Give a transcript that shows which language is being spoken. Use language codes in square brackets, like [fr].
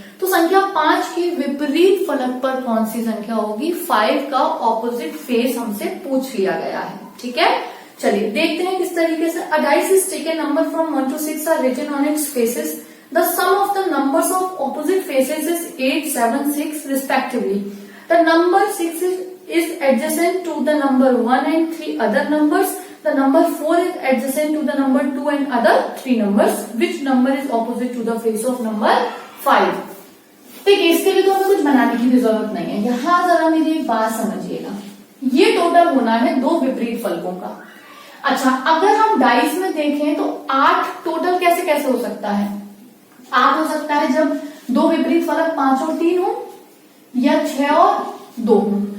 [hi] तो संख्या 5 के विपरीत फलक पर कौन सी संख्या होगी, 5 का ऑपोजिट फेस हमसे पूछ लिया गया है। ठीक है, चलिए देखते हैं किस तरीके से। [en] A dice is taken, number from 1 to 6 are written on its faces, the sum of the numbers of opposite faces is 8, 7, 6 respectively. The number 6 is adjacent to the number 1 and 3 other numbers. The number 4 is adjacent to the number 2 and other 3 numbers. Which number is opposite to the face of number 5? [hi] देखिए इसके लिए तो हमें कुछ बनाने की भी जरूरत नहीं है। यहाँ जरा मेरी एक बात समझिएगा, ये टोटल होना है दो विपरीत फलकों का। अच्छा, अगर हम डाइस में देखें तो 8 टोटल कैसे कैसे हो सकता है? 8 हो सकता है जब दो विपरीत फलक 5 और 3 हो, या 6 और 2 हो।